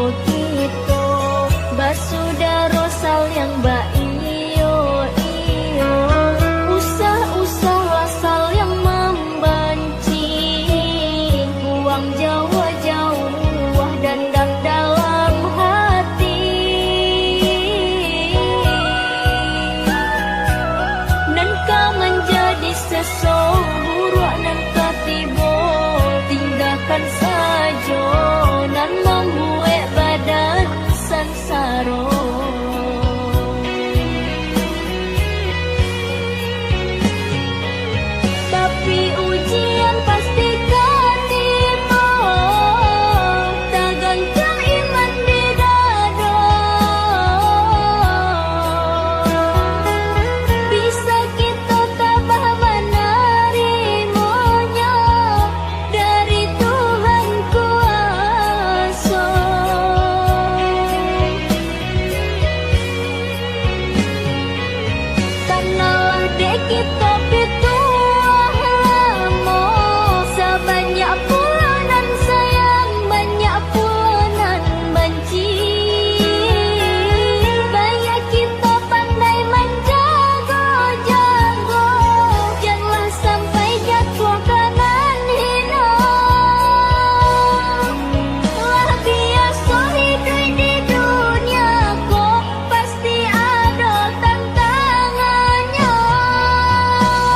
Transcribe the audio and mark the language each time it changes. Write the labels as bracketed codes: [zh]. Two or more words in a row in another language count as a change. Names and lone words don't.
[min] kita, basudara saling iyo iyo, usah-usahlah saling membenci, buang jauh-jauh dendam dalam hati. Dan kau menjadi seseorang nan katibo, tinggalkan saja nan membuat badan sansaro. Tapi ujian pasti katibo, tak goncang iman di dada. [id] Bisa kita tabah menerimanya dari Tuhan kuasa. [min] Karena dek kita pituah lama, sebanyak pula nan sayang, banyak pula nan benci. [id] Banyak kita pandai menjaga-jaga, janganlah sampai jatuh kanan hina. [min] Lah biasa hidup di dunia kok pasti ada tantangannya.